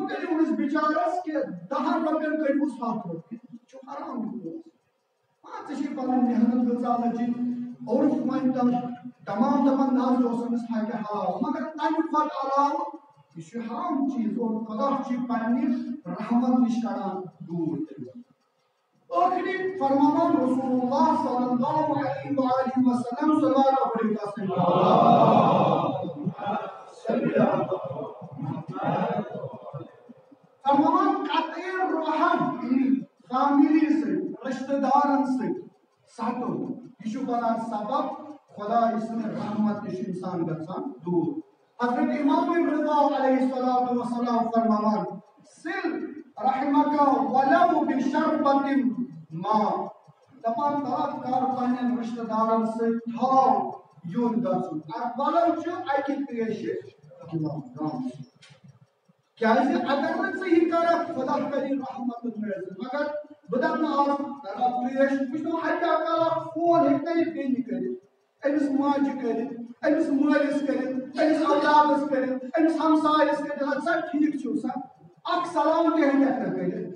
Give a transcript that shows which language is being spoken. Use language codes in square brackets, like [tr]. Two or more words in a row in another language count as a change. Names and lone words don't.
[ks] کٔرِو أمِس بِچارس کہِ 10 رۄپین کٔرۍہوٗس 100 رۄپیہِ یہِ چھُ حرام یہِ پونٛسہٕ ژےٚ چھے پنٕنۍ محنت کۭژاہ لٔجِتھ عرف وۄنۍ تمام دپان نہ حظ اوس أمِس حقہِ حلال مگر تمہِ کھۄتہٕ علاوٕ یہِ چھُ حرام چیٖز اور خۄدا چھُ یہِ پننہِ رحمت نِش کڑان دوٗر ٲخری فرماوان [ar] رسول اللہ صلی اللہ علیہ وآلہ وسلم [ks] صلوات پڑھِو فرماوان قطعِ رحم فیملی سۭتۍ رشتہٕ دارن سۭتۍ ژٹُن یہِ چھُ بنان سبب خۄداے سٕنٛدِ رحمت نِش انسان گژھان دوٗر حضرت امام رضا [ar] علیہ الصلوۃ والسلام [ks] فرماوان [ar] صل رحمك ولو بشربة ماء. [ks] دپان کار پنن رشتہ دارن ست تھاو یون گژھُن ولو چھُ اکہِ تریشہِ گلاس. کیازِ اگر نہٕ ژٕ یہِ کرکھ خدا کری رحمت میسر. مگر بہٕ دپہٕ نہٕ آز رب تریش وٕچھو حتیٰ کالہ فون ہیٚکہِ نہ یہِ بیٚنہِ کٔرِتھ أمِس ماجہِ کٔرِتھ أمِس مٲلِس کٔرِتھ أمِس اولادس کٔرِتھ أمِس ہمسایس کٔرِتھ اَدٕ سا ٹھیٖک چھُ سا اکھ سلام تہِ ہیٚکٮ۪کھ نہٕ کٔرِتھ.